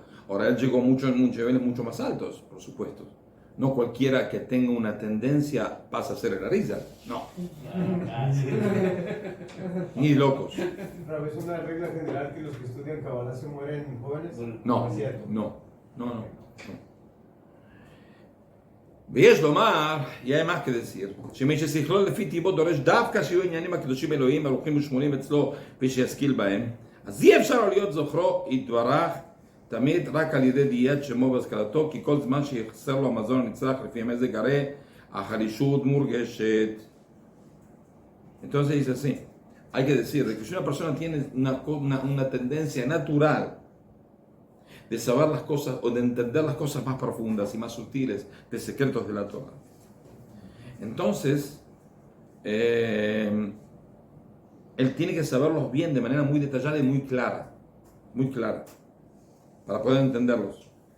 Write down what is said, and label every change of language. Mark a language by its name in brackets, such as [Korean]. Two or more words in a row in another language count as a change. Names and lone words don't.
[Spanish] Ahora él llegó mucho en niveles mucho más altos, por supuesto. No cualquiera que tenga una tendencia pasa a ser el Arizal. No. Ni locos. Pero es una regla general que los que estudian Kabbalah se mueren jóvenes. No. [Hebrew] ויש לומר, יהיה מה כדסיר, שמי ששכלו לפי טיבו דורש דווקא שיהיו עניינים הקדושים אלוהים הלוכים ושמונים אצלו ושישכיל בהם, אז אי אפשר לו להיות זוכרו יתברך תמיד רק על ידי דיית שמו והשכלתו, כי כל זמן שיחסר לו המזון הנצרך לפי המזג הרי החלישות מורגשת. [Spanish] Entonces dice así, hay que decir que si una persona tiene una tendencia natural de saber las cosas o de entender las cosas más profundas y más sutiles de secretos de la Torah. Entonces, él tiene que saberlos bien de manera muy detallada y muy clara, para poder entenderlos.